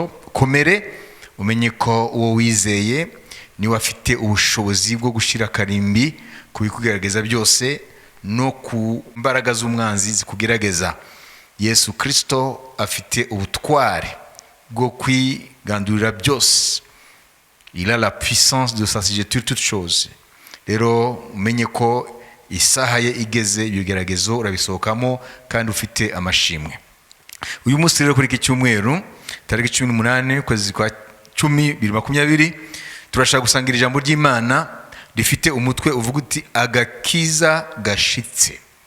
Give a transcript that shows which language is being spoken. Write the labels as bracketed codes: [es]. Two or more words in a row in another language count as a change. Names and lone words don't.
[rw] Komere, umenye ko uwo wizeye niwe afite ubushobozi bwo gushira karimbi ku bikugerageza byose no ku mbaraga z'umwanzi zikugerageza. Yesu Kristo afite ubutware bwo kwigandurira byose. [fr] Il a la puissance de s'assujettir toutes choses. [rw] Rero umenye ko isaha ye igeze, ibigeragezo urabisohokamo kandi ufite amashimwe. Uyu munsi rero kuri iki cyumweru tariki 18 kwezi kwa 10 2020 turashaka gusangira ijambo ry'Imana rifite umutwe uvuga uti agakiza gashitse.